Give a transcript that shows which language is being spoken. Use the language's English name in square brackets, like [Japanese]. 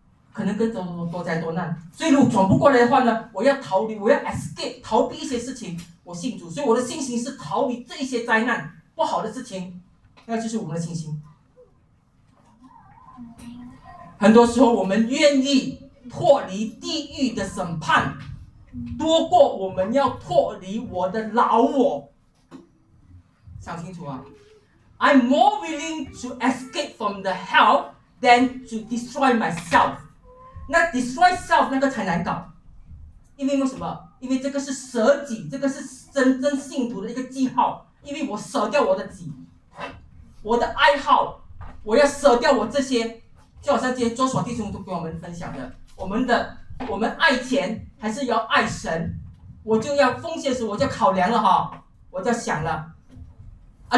[Chinese] 可能跟多灾多难。所以如果转不过来的话呢，我要逃离，我要 escape 逃避一些事情，我信主，所以我的信心是逃离这些灾难不好的事情，那就是我们的信心。很多时候我们愿意脱离地狱的审判多过我们要脱离我的老我，想清楚啊。 [English] I'm more willing to escape from the hell than to destroy myself. [Chinese] 那 [English] destroy self [Chinese] 那个才难搞，因为为什么？因为这个是舍己，这个是真正信徒的一个记号。因为我舍掉我的己，我的爱好，我要舍掉我这些。就好像今天周爽弟兄都跟我们分享的，我们爱钱还是要爱神，我就要奉献时我就考量了哈，我就想了啊。